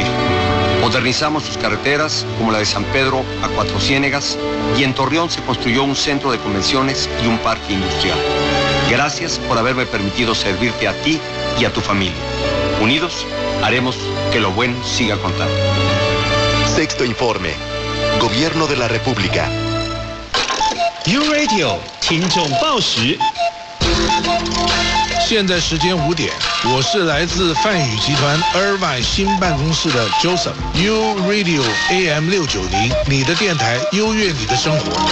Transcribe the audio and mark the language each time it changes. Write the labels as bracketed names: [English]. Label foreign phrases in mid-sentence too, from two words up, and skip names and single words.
[Spanish] Modernizamos sus carreteras, como la de San Pedro a Cuatro Ciénegas, y en Torreón se construyó un centro de convenciones y un parque industrial. Gracias por haberme permitido servirte a ti y a tu familia. Unidos, haremos que lo bueno siga contando. Sexto informe. Gobierno de la República. [Chinese] URadio 听众报时。现在时间5点，我是来自泛宇集团Irvine新办公室的 Joseph。URadio-AM 690，你的电台，优越你的生活。